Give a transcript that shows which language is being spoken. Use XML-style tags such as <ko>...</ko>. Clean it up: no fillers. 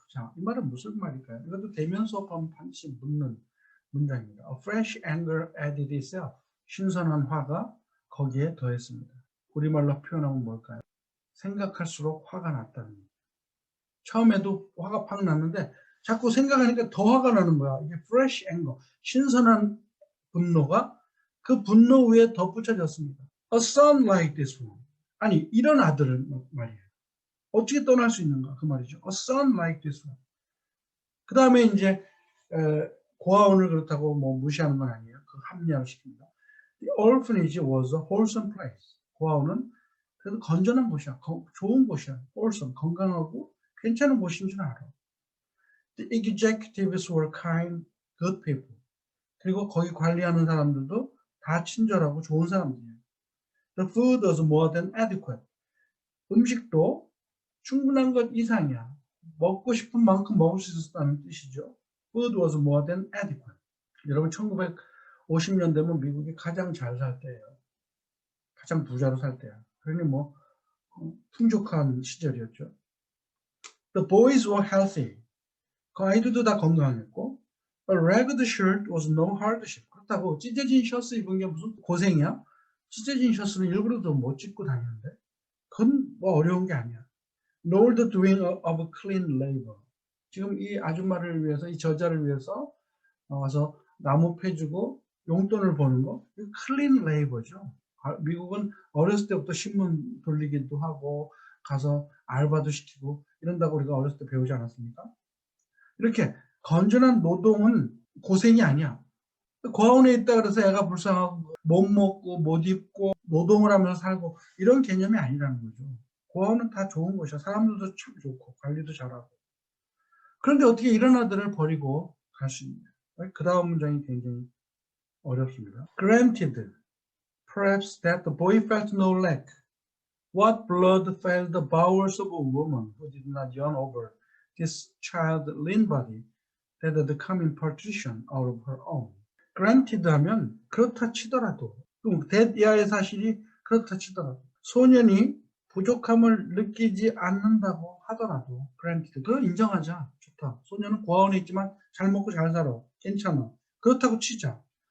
<ko>자, 이 말은 무슨 말일까요? 이것도 대면 수업하면 반드시 묻는 문장입니다.</ko> <en>A fresh anger added itself.</en> <ko>신선한 화가 거기에 더했습니다. 우리말로 표현하면 뭘까요? 생각할수록 화가 났다는 거예요. 처음에도 화가 팍 났는데 자꾸 생각하니까 더 화가 나는 거야. 이게 fresh anger, 신선한 분노가 그 분노 위에 덧붙여졌습니다.</ko> <en>A son like this one.</en> <ko>아니 이런 아들은 말이에요. 어떻게 떠날 수 있는가 그 말이죠.</ko> <en>A son like this one.</en> <ko>그 다음에 이제 고아원을 그렇다고 뭐 무시하는 건 아니에요. 그 합리화를 시킵니다.</ko> <en>The orphanage was a wholesome place.</en> <ko>고아원은 그래도 건전한 곳이야. 좋은 곳이야. wholesome, 건강하고 괜찮은 곳인 줄 알아.</ko> <en>The executives were kind, good people.</en> <ko>그리고 거기 관리하는 사람들도 다 친절하고 좋은 사람들이에요.</ko> <en>The food was more than adequate.</en> <ko>음식도 충분한 것 이상이야. 먹고 싶은 만큼 먹을 수 있었다는 뜻이죠.</ko> <en>Food was more than adequate.</en> <ko>여러분 1950년 되면 미국이 가장 잘 살 때예요. 가장 부자로 살 때야. 그러니 뭐 풍족한 시절이었죠.</ko> <en>The boys were healthy.</en> <ko>그 아이들도 다 건강했고</ko> <en>A ragged shirt was no hardship.</en> <ko>그렇다고 찢어진 셔츠 입은 게 무슨 고생이야? 찢어진 셔츠는 일부러도 못 찢고 다니는데 그건 뭐 어려운 게 아니야.</ko> <en>Nor the doing of clean labor.</en> <ko>지금 이 아줌마를 위해서, 이 저자를 위해서 와서 나무 패주고 용돈을 버는 거, 이거 clean labor죠. 미국은 어렸을 때부터 신문 돌리기도 하고 가서 알바도 시키고 이런다고 우리가 어렸을 때 배우지 않았습니까? 이렇게 건전한 노동은 고생이 아니야. 고아원에 있다 그래서 애가 불쌍하고 못 먹고 못 입고 노동을 하면서 살고 이런 개념이 아니라는 거죠. 고아원은 다 좋은 곳이야. 사람들도 참 좋고 관리도 잘하고. 그런데 어떻게 이런 아들을 버리고 갈 수 있냐. 그 다음 문장이 굉장히 어렵습니다.</ko> <en>Granted, perhaps that the boy felt no lack. What blood filled the bowels of a woman who did not yearn over this child's lean body that had come in partition out of her own.</en> <ko>Granted 하면 그렇다 치더라도, that 이하의 사실이 그렇다 치더라도, 소년이 부족함을 느끼지 않는다고 하더라도, granted, 그걸 인정하자. 좋다. 소년은 고아원에 있지만 잘 먹고 잘 살아. 괜찮아. 그렇다고 치자.</ko>